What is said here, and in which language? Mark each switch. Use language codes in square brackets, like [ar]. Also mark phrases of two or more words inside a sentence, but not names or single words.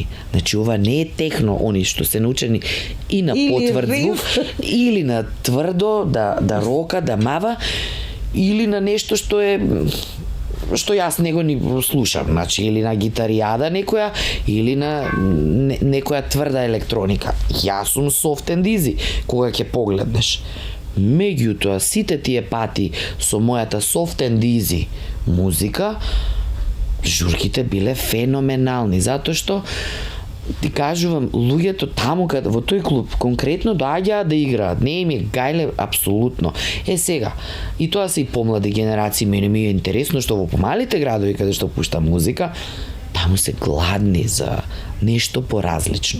[mk] Значи ова не е техно, они што се научени и на потврд звук, или на тврдо, да рока, да мава, или на нешто што јас него ни слушам, значи или на гитаријада некоја, или на некоја тврда електроника. Јас сум [en] soft and easy [mk] кога ќе погледнеш. Меѓутоа, сите тие пати со мојата [en] soft and easy [mk] музика, журките биле феноменални, затоа што ти кажувам, луѓето таму каде во тој клуб конкретно доаѓаат да играат, не им е гајле апсолутно. Сега, и тоа се и помлади генерации, мене ми е интересно што во помалите градови каде што пуштам музика, таму се гладни за нешто поразлично.